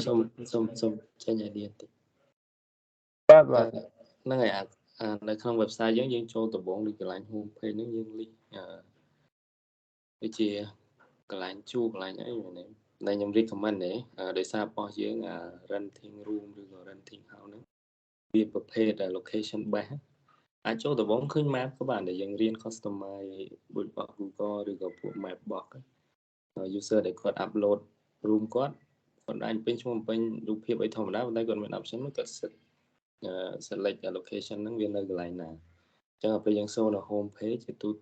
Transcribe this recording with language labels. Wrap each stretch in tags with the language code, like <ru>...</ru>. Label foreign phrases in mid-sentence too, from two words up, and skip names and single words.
<km>សូមចេញ idea តិច បាទ ហ្នឹងហើយនៅក្នុង website យើងចូលដំបូងពីកន្លែង</km> <en>home page</en> <km>ហ្នឹងយើងលិះដូចជាកន្លែងជួកន្លែងអីមែនទេដែលខ្ញុំ recommend ទេដោយសាររបស់យើង</km> <en>renting room</en> <km>ឬក៏</km> <en>renting house</en> <km>ហ្នឹងវាប្រភេទ</km> <en>location base</en> <km>អាចចូលដំបូងឃើញ map ក៏បានដែលយើងរៀន customize ដូចរបស់ Google ឬក៏ពួក map របស់ user ដែលគាត់ upload room គាត់អាចពេញឈ្មោះពេញរូបភាពអីធម្មតាប៉ុន្តែគាត់មាន option មួយគាត់ select location ហ្នឹងវានៅកន្លែងណាអញ្ចឹងពេលយើងចូលនៅ</km> <en>home page</en> <km>ជាទូ</km>